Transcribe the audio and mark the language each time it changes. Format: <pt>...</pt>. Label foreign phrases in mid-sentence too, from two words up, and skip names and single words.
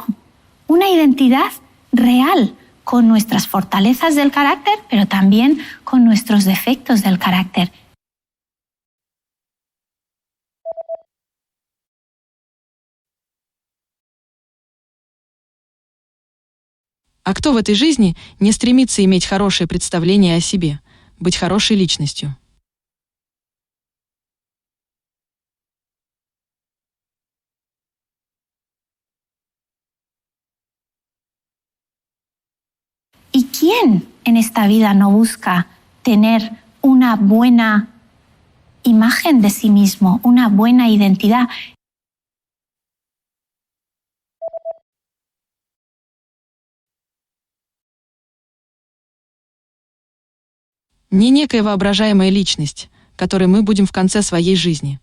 <es>Una identidad real, con nuestras fortalezas del carácter, pero también con nuestros defectos del carácter.</es> <ru>А кто в этой жизни не стремится иметь хорошее представление о себе, быть хорошей личностью?</ru> <es>¿Y quién en esta vida no busca tener una buena imagen de sí mismo, una buena identidad?</es> <ru>Не некая воображаемая личность, которой мы будем в конце своей жизни.</ru>